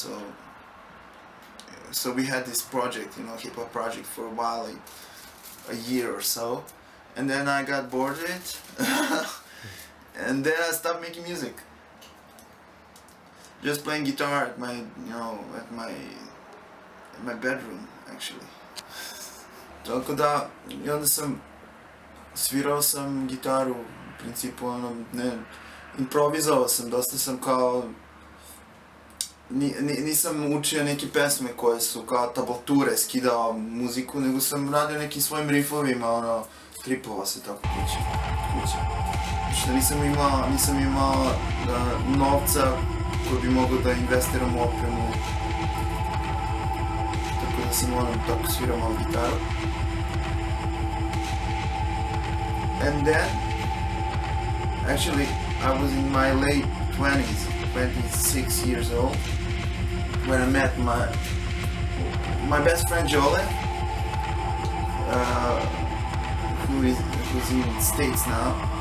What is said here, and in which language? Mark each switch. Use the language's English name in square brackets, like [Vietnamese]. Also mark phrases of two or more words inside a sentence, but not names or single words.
[English] So we had this project, you know, hip hop project for a while, like a year or so, and then I got bored of it, and then I stopped making music. Just playing guitar at my, you know, at my bedroom, actually. [Serbian] Tako da, i onda svirao sam gitaru, u principu, ono, ne, improvizovao sam, dosta sam kao, nisam učio neke pesme koje su kao tablature, skidao muziku, nego sam radio nekim svojim riffovima, ono, tripovao se tako kuće. Što nisam imao novca koji bi mogao da investiram u opremu, tako da sam tako svirao malo gitaru. [English] And then, actually, I was in my late 20s, 26 years old, when I met my best friend Jole, who's in the States now.